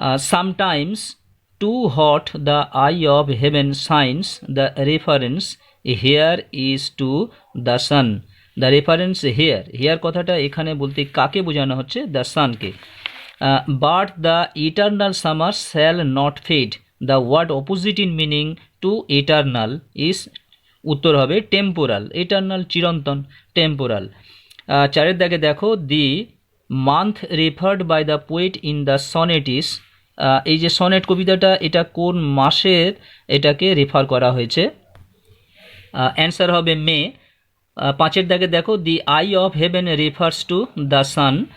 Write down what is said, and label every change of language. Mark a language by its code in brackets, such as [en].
[en] Sometimes too hot the eye of heaven shines, the reference here is to the sun. The reference here [bn] কথাটা এখানে বলতে কাকে বোঝানো হচ্ছে? The সানকে। [en] But the eternal summer shall not fade. The word opposite in meaning to eternal is, [bn] উত্তর হবে [en] Temporal. [bn] Eternal চিরন্তন, temporal. 4 দাগে দেখো, [en] the month referred by the poet in the sonnet is, [bn] এই যে সনেট কবিতাটা, এটা কোন মাসের এটাকে রেফার করা হয়েছে? অ্যান্সার হবে মে। 5 দাগে দেখো, [en] The eye of heaven refers to the sun.